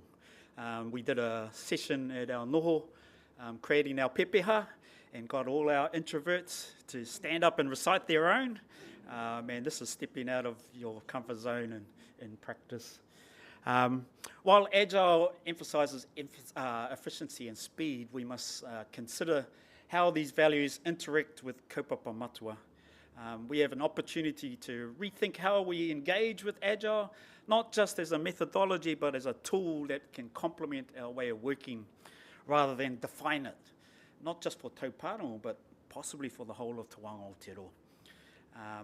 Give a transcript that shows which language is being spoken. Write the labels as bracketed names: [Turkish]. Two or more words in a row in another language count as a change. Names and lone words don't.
[English] We did a session at our noho, creating our pepeha, and got all our introverts to stand up and recite their own. Man, this is stepping out of your comfort zone in practice. While Agile emphasises efficiency and speed, we must consider how these values interact with [Māori] kaupapa matua. [English] We have an opportunity to rethink how we engage with Agile, not just as a methodology, but as a tool that can complement our way of working rather than define it, not just for Taupōrongo, but possibly for the whole of Te Wānga Aotearoa.